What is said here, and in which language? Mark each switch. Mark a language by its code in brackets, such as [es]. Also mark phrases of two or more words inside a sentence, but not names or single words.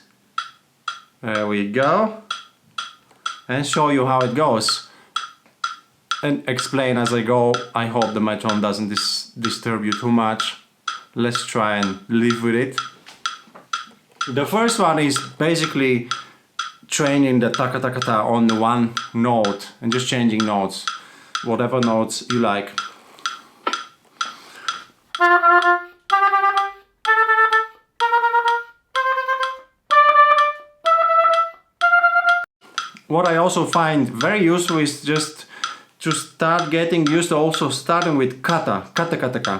[en] There we go. And show you how it goes. And explain as I go. I hope the metronome doesn't disturb you too much. Let's try and live with it. The first one is basically training the taka taka ta on the one note and just changing notes, whatever notes you like. What I also find very useful is just to start getting used to also starting with kata kata ka.